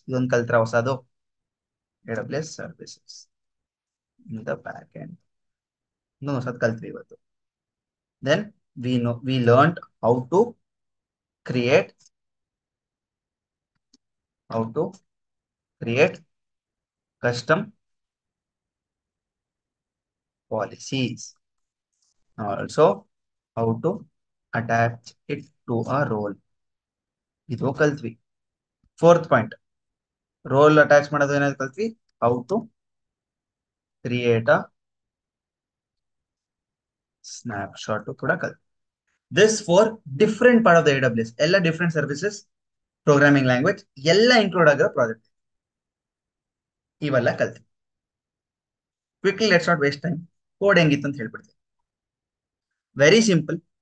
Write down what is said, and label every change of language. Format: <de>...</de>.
<kn>ಇದೊಂದು ಕಲ್ತ್ರ ಹೊಸದು,</kn> <en>AWS services in the back end.</en> <kn>ಇನ್ನೊಂದು ಹೊಸದು ಕಲ್ತ್ವಿ ಇವತ್ತು.</kn> <en>Then we learned how to create custom policies. Also, how to attach it to a role.</en> <kn>ಇದು ಕಲ್ತ್ವಿ. Fourth point, roll attach ಮಾಡೋದು ಏನಾದ್ರು ಕಲ್ತ್ವಿ.</kn> <en>how to create a snapshot</en> <kn>ಕೂಡ ಕಲ್ತ್ವಿ.</kn> <en>this four different part of the AWS,</en> <kn>ಎಲ್ಲ different services, programming language ಎಲ್ಲ include ಆಗಿರೋ project ಇವೆಲ್ಲ ಕಲ್ತ್ವಿ.</kn> <en>Quickly, let's not waste time.</en> <kn>Code ಹೆಂಗಿತ್ತು ಅಂತ ಹೇಳ್ಬಿಡ್ತೀನಿ.</kn> <en>Very simple.</en>